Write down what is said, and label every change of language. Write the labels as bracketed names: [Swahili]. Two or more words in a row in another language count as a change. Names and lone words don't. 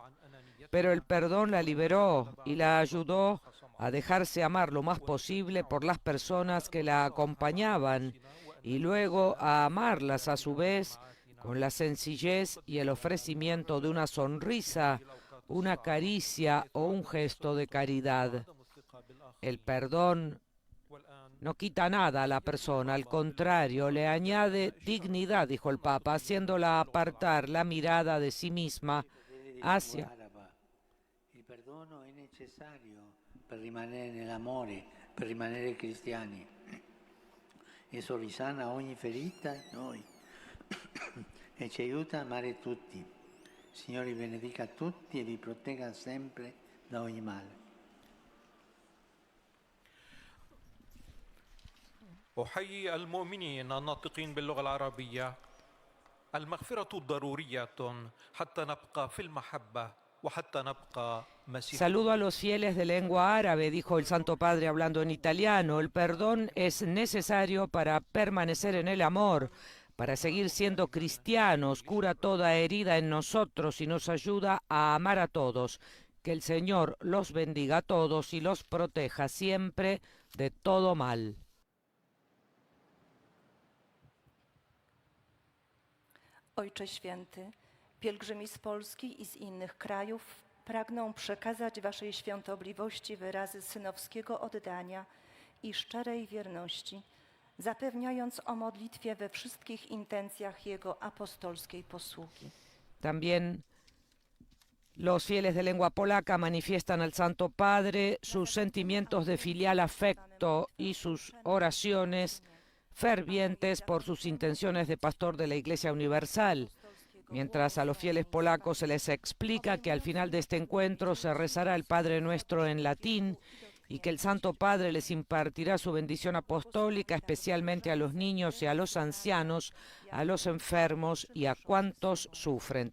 [Spanish] Pero el perdón la liberó y la ayudó a dejarse amar lo más posible por las personas que la acompañaban y luego a amarlas a su vez con la sencillez y el ofrecimiento de una sonrisa, una caricia o un gesto de caridad. El perdón no quita nada a la persona, al contrario, le añade dignidad, dijo el Papa, haciéndola apartar la mirada de sí misma hacia... [Italian] Il perdono è necessario per rimanere nell'amore, per rimanere cristiani. Esso risana ogni ferita in noi e ci aiuta a amare tutti. Signore vi benedica tutti e vi protegga sempre da ogni male. [Arabic] أحيي المؤمنين الناطقين باللغة العربية. المغفرة ضرورية حتى نبقى في المحبة وحتى نبقى مسيحيين. [Spanish] Saludo a los fieles de lengua árabe, dijo el Santo Padre hablando en italiano. El perdón es necesario para permanecer en el amor, para seguir siendo cristianos, cura toda herida en nosotros y nos ayuda a amar a todos. Que el Señor los bendiga a todos y los proteja siempre de todo mal. [Polish] Ojcze Święty, pielgrzymi z Polski i z innych krajów pragną przekazać Waszej świątobliwości wyrazy synowskiego oddania i szczerej wierności, zapewniając o modlitwie we wszystkich intencjach Jego apostolskiej posługi. [Spanish] También los fieles de lengua polaca manifiestan al Santo Padre sus sentimientos de filial afecto y sus oraciones fervientes por sus intenciones de pastor de la Iglesia Universal, mientras a los fieles polacos se les explica que al final de este encuentro se rezará el Padre Nuestro en latín y que el Santo Padre les impartirá su bendición apostólica, especialmente a los niños y a los ancianos, a los enfermos y a cuantos sufren.